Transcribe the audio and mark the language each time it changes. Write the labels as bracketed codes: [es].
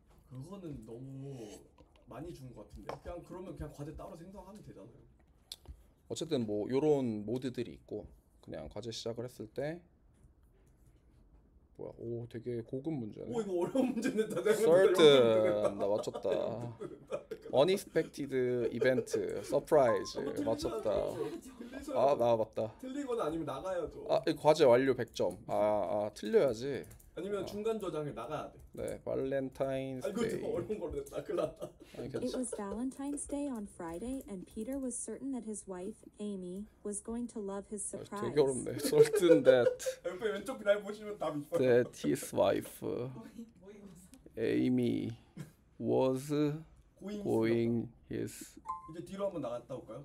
[ko] 그거는 너무 많이 준 것 같은데. 그냥 그러면 그냥 과제 따로 생성하면 되잖아요. 어쨌든 뭐 요런 모드들이 있고 그냥 과제 시작을 했을 때 뭐야? 오 되게 고급 문제네. 오 이거 어려운 문제네. 다 Certain 나 맞췄다. [en] Unexpected event, surprise [ko] 맞췄다. 아 나 맞다. 틀리거나 아니면 나가야죠. 아 이 과제 완료 100점. 아 틀려야지. 아니면 중간 저장에 나가야 돼. 네 발렌타인스 아 이거 데이. 좀 어려운 걸로 냈다. 큰일 났다. 아니 [en] It [ko] 괜찮. [en] was Valentine's Day on Friday, and Peter was certain that his wife, Amy, was going to love his surprise. [ko] 되게 어렵네. [en] Certain that [ko] 옆에 왼쪽 그날 보시면 답이 있어요. [en] that his wife [ko] 모의고사 [en] Amy was going his. [ko] 이제 뒤로 한번 나갔다 올까요?